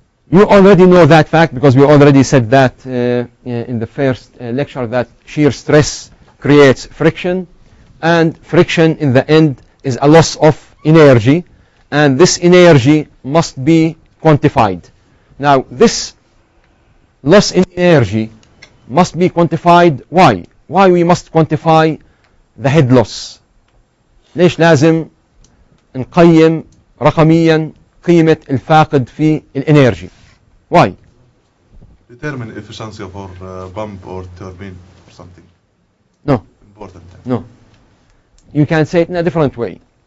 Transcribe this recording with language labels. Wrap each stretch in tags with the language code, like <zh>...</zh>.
<en>You already know that fact because we already said that in the first lecture, that shear stress creates friction, and friction in the end is a loss of energy, and this energy must be quantified. Now this loss in energy must be quantified. Why? Why we must quantify the head loss?</en> <ar>ليش لازم نقيم رقميا قيمة الفاقد في الانرجي?</ar> <en>Why? Determine efficiency of our pump or turbine or something. No. Important. No. You can say it in a different way.</en>